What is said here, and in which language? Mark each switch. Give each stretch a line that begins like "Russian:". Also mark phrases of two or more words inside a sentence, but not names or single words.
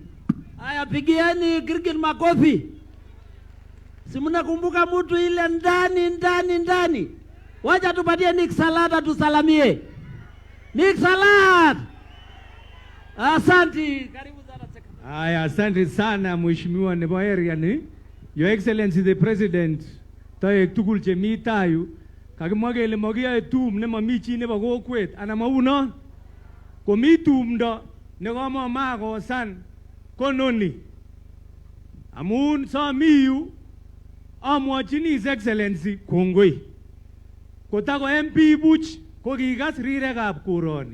Swahili: Haya, pigieni Kirgit makofi. Si mnakumbuka mtu ile ndani. Wacha tupatie Nick Salad tusalamie. Nick Salad. Asante. Karibu sana. Haya, asante sana mheshimiwa nebo area ni
English: Your Excellency the President.
Kalenjin: Taek tugul chemi tayu kakimwa kele makiyae tum nemami chi nebo kokwet ana mauno komi tumdo nekamama kosan kononi amun somi yu amwachini
English: His Excellency
Kalenjin: kongoi kotako MP buch ko kikas rirekab koroni.